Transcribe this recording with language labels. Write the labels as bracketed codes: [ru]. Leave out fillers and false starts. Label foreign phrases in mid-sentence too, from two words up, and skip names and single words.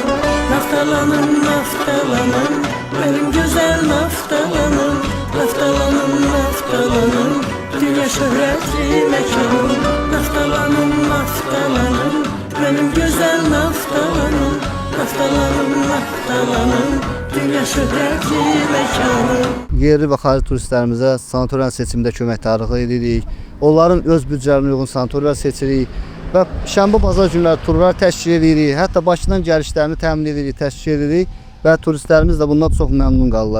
[tr] Naftalanım, naftalanım. Benim güzel naftalanım. Naftalanım, naftalanım. Dünya şöhretli mekanım. Naftalanım, naftalanım. Benim güzel naftalanım. Naftalanım, naftalanım. Dünya şöhretli mekanım. [az] Yerli və xarici turistlərimizə sanatoriyanın seçimində köməkdarlıq edirik. Onların öz büdcələrinə uyğun sanatoriyalar seçirik və şənbə bazar günləri turlar təşkil edirik. Hətta Bakıdan gəlişlərini təmin edirik, təşkil edirik və turistlərimiz də bundan çox məmnun qalırlar.